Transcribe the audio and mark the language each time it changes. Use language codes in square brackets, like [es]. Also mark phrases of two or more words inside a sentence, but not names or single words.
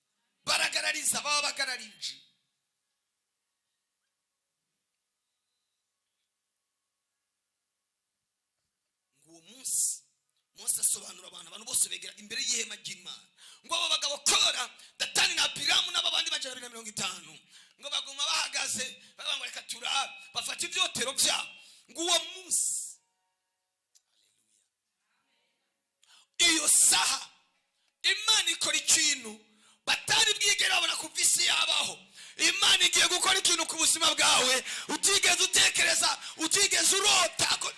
[rn] Baragarariza babagarariza baba bagararije. Nguwo munsi Mose asobanura abantu bose begera imbere y'ihema ry'Imana ngo abo bagabo Kora, Datani na Abiramu n'abandi bajana 250 ngo baguma bahagaze bavuga ngo reka turabe bafata ibyotero byabo. [rw] Nguwo munsi iyo saha Imana ikora ikintu batari bwigera babona ku isi yabaho. Imana igiye gukora ikintu ku buzima bwawe utigeze utekereza, utigeze urota.